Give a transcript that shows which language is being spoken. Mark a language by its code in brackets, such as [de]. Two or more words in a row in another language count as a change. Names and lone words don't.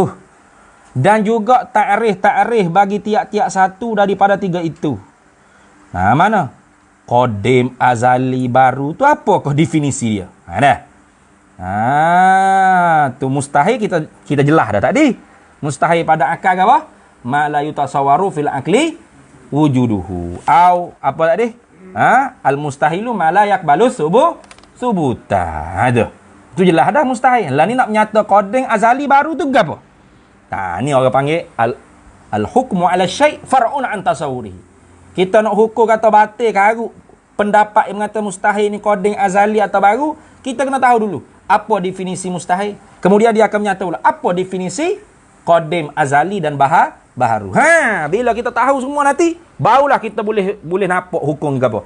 [ms] Dan juga takrif bagi tiap-tiap satu daripada tiga itu. Nah, mana? Qadim, azali, baru tu apa kau definisi dia? Dah. Tu mustahil kita jelas dah tadi. Mustahil pada akal ke apa? [ar] Ma la yutasawwaru fil aqli wujuduhu. [ms] Au apa tadi? [ar] Al mustahilu ma la yaqbalu subuta. [ms] Ada. Tu jelas dah mustahil. Lah ni nak menyata qadim, azali, baru tu gapo? Ni orang panggil [ar] al hukmu ala syai' far'un an tasawwurihi. [ms] Kita nak hukum kata batil karuk, pendapat yang mengata mustahil ni qadim, azali atau baru, kita kena tahu dulu apa definisi mustahil. Kemudian dia akan menyata pula apa definisi qadim, azali dan baharu. Bila kita tahu semua nanti, barulah kita boleh nampak hukum ke apa.